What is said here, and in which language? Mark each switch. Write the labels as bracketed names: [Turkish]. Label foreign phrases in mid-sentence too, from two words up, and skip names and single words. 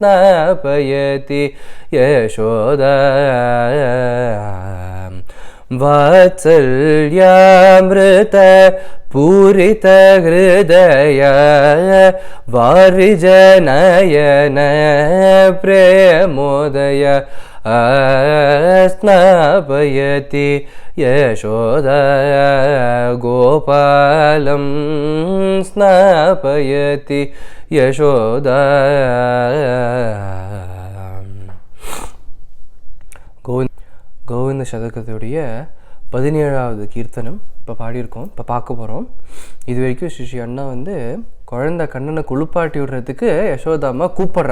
[Sanskrit] स्नापयति यशोदा वात्सल्यामृत पूरित हृदय वारिजनयन प्रेमोदय स्नापयति यशोदा गोपालं स्नापयति यशोदा [Tamil] கோவிந்த சதகத்துடைய 17வது கீர்த்தனம் இப்போ பாடியிருக்கோம். இப்போ பார்க்க போகிறோம். இது வரைக்கும் ஸ்ரீ அண்ணா வந்து குழந்தை கண்ணனை குளிப்பாட்டி விடுறதுக்கு யசோதாம்மா கூப்பிட்றா.